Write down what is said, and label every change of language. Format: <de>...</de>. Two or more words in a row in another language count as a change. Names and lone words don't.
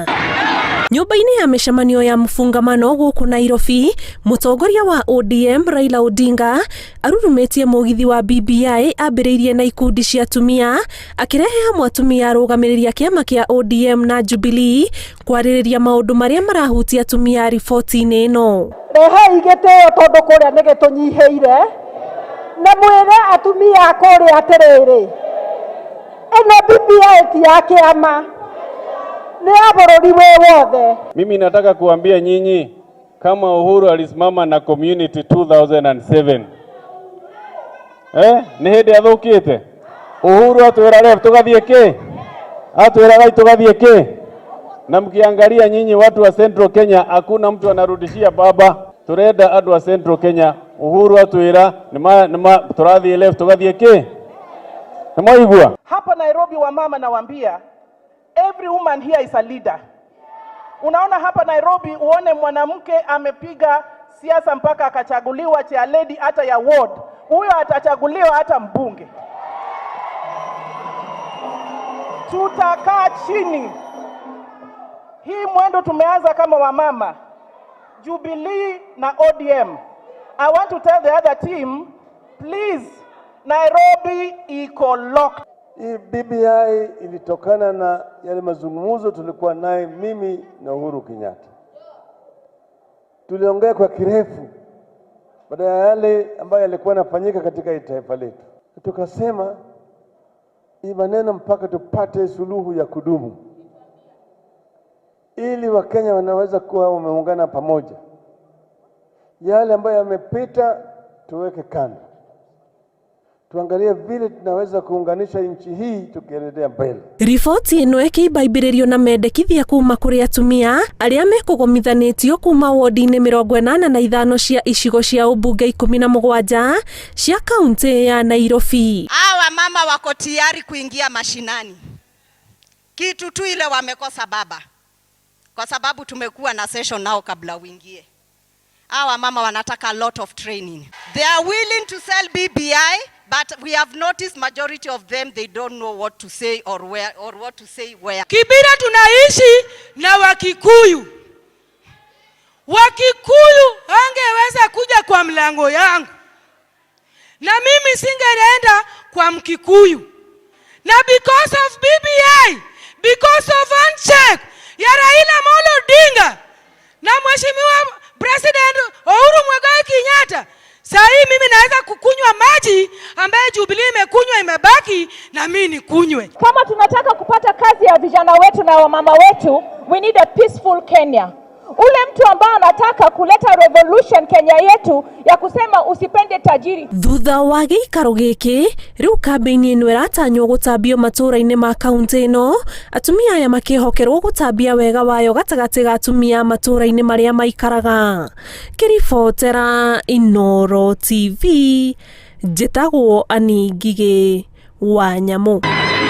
<ki>Nyumba-ini ya mishemanio ya mfungamano guku Nairobi, mutongoria wa ODM Raila Odinga arurumitie mugithi wa BBI ambiriirie na ikundi cia atumia, akirehe hamwe atumia arũgamĩrĩri kiama kia ODM na Jubilee kwarĩrĩria maundu maria marahutia atumia riboti-ini ino. Rehe igĩtĩo tondu kuria nĩ gĩtũnyiheire na mwĩre atumia kuria atirĩrĩ, ĩno BBI ti ya kiama, ni ya bũrũri wothe.</ki> <sw>Mimi nataka kuambia nyinyi kama Uhuru alisimama na community 2007,</sw> <ki>ni hindi athukite. Uhuru atwira leo tugathie ki, atwira gai tugathie ki.</ki> <sw>Na mkiangalia nyinyi watu wa Central Kenya, hakuna mtu anarudishia baba.</sw> <ki>Turenda andu wa Central Kenya, Uhuru atwira nima turathie leo tugathie ki. Nimoigua</ki> <sw>hapa Nairobi wa mama nawaambia,</sw> <en>every woman here is a leader.</en> <sw>Unaona hapa Nairobi uone mwanamke amepiga siasa mpaka akachaguliwa</sw> <en>chair lady</en> <sw>hata ya ward, huyo atachaguliwa hata mbunge. Tutakaa chini. Hii mwendo tumeanza kama wamama, Jubilee na ODM.</sw> <en>I want to tell the other team, please,</en> <sw>Nairobi iko locked. Hii BBI ilitokana na yale mazungumzo tulikuwa naye mimi na Uhuru Kenyatta. Tuliongea kwa kirefu baada ya yale ambayo yalikuwa yanafanyika katika taifa letu. Tukasema hii maneno mpaka tupate suluhu ya kudumu, ili Wakenya wanaweza kuwa wameungana pamoja. Yale ambayo yamepita tuweke kando, tuangalie vile tunaweza kuunganisha nchi hii tukiendelea mbele.</sw> <ki>Riboti ino ikibaibĩrĩrio na mendekithia kuma kuri atumia aria mekũgomithanĩtio kuma wodi-inĩ 85 cia icigo cia ubunge 17 cia kaunti ya Nairobi.</ki> <sw>Hawa mama wako tayari kuingia mashinani, kitu tu ile wamekosa baba, kwa sababu tumekuwa na session nao kabla uingie. Hawa mama wanataka</sw> <en>a lot of training. They are willing to sell BBI, but we have noticed majority of them, they don't know what to say or where or what to say where.</en> <sw>Kibira tunaishi na Wakikuyu. Wakikuyu hangeweza kuja kwa mlango yangu, na mimi singeenda kwa Mkikuyu. Na</sw> <en>because of BBI, because of handshake</en> <sw>ya Raila Odinga na Mheshimiwa President Uhuru Kenyatta, sasa mimi naweza kukunywa maji ambaye Jubilee imekunywa imebaki na mimi nikunywe. Kama tunataka kupata kazi ya vijana wetu na wamama wetu,</sw> <en>we need a peaceful Kenya.</en> <sw>Ule mtu ambaye anataka kuleta revolution Kenya yetu ya kusema usipende tajiri.</sw> <ki>Thutha wa gĩikaro gĩkĩ, riu kambĩini ĩno ĩratanywo gũtambio matũra-inĩ ma kaunti ĩno, atumia aya makĩhokerwo gũtambia wega wayo gatagatĩ ga atumia matũra-inĩ marĩa maikaraga. Kĩribotera Inooro TV, njĩtagwo Ani Ngigĩ wa Nyamũ.</ki>